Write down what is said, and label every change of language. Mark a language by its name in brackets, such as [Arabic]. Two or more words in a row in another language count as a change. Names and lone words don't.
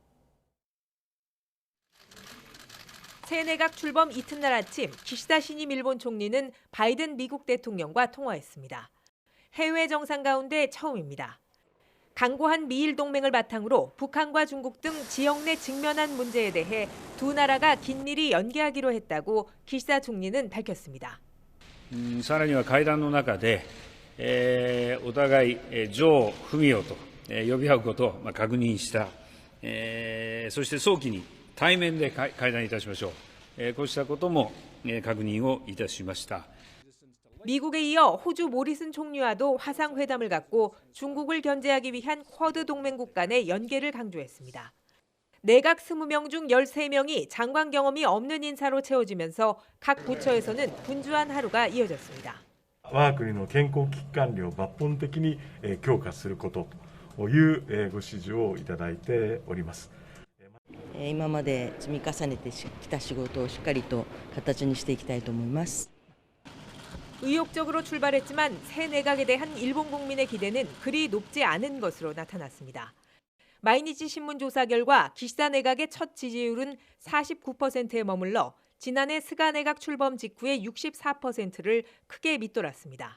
[Korean] 새 내각 출범 이튿날 아침 기시다 신임 일본 총리는 바이든 미국 대통령과 통화했습니다. 해외 정상 가운데 처음입니다. 강고한 미일 동맹을 바탕으로 북한과 중국 등 지역 내 직면한 문제에 대해 두 나라가 긴밀히 연계하기로 했다고 기시다 총리는 밝혔습니다. [Japanese] さらには会談の中で、お互い上文雄と呼び合うことを確認した、そして早期に対面で会談いたしましょう、こうしたことも確認をいたしました。 [Korean] 미국에 이어 호주 모리슨 총리와도 화상회담을 갖고 중국을 견제하기 위한 쿼드 동맹국 간의 연계를 강조했습니다. 내각 20명 중 13명이 장관 경험이 없는 인사로 채워지면서 각 부처에서는 분주한 하루가 이어졌습니다. [Japanese] 我が国の健康危機管理を抜本的に強化することというご指示をいただいております。今まで積み重ねてきた仕事をしっかりと形にしていきたいと思います。 [Korean] 의욕적으로 출발했지만 새 내각에 대한 일본 국민의 기대는 그리 높지 않은 것으로 나타났습니다. 마이니치 신문 조사 결과 기시다 내각의 첫 지지율은 49%에 머물러 지난해 스가 내각 출범 직후의 64%를 크게 밑돌았습니다.